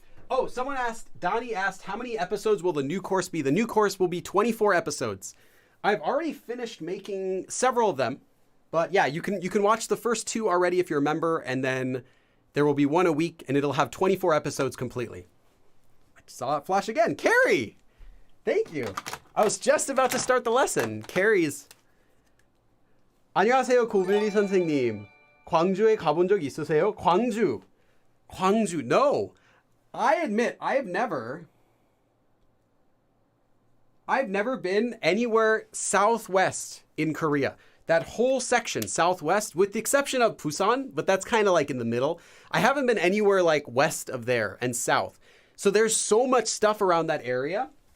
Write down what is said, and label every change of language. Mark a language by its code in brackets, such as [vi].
[en] Oh, Donnie asked, how many episodes will the new course be? The new course will be 24 episodes. I've already finished making several of them, But yeah, you can watch the first 2 already if you're a member, and then there will be 1 a week, and it'll have 24 episodes completely. I saw it flash again. Carrie! Thank you. I was just about to start the lesson. Carrie's. [ko] 안녕하세요, 고블리 선생님. 광주에 가본 적 있으세요? [en] 광주. No. I admit, I've never been anywhere southwest in Korea. That whole section, southwest, with the exception of Busan, but that's kind of like in the middle. I haven't been anywhere like west of there and south. So there's so much stuff around that area.